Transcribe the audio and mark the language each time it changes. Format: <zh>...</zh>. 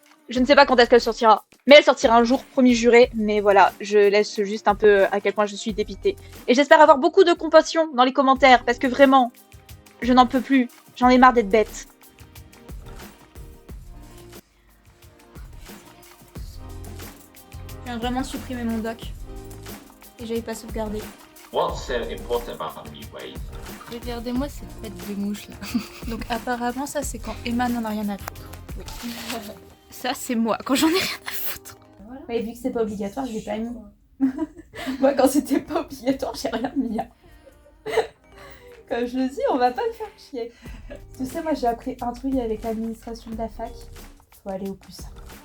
<fr>Je ne sais pas quand est-ce qu'elle sortira, mais elle sortira un jour, promis juré. Mais voilà, je laisse juste un peu à quel point je suis dépitée. Et j'espère avoir beaucoup de compassion dans les commentaires, parce que vraiment, je n'en peux plus. J'en ai marre d'être bête. Je viens vraiment de supprimer mon doc. Et j'avais pas sauvegardé.</fr> <en>What's important about new ways?</en> <fr>Regardez-moi cette tête de mouche là. Donc apparemment ça c'est quand Emma n'en a rien à foutre. Oui. Ça c'est moi quand j'en ai rien à foutre. Mais vu que c'est pas obligatoire, je l'ai pas mis. Moi, quand c'était pas obligatoire, j'ai rien mis. Comme je le dis, on va pas me faire chier. Tu sais, moi j'ai appris un truc avec l'administration de la fac. Faut aller au plus simple.</fr>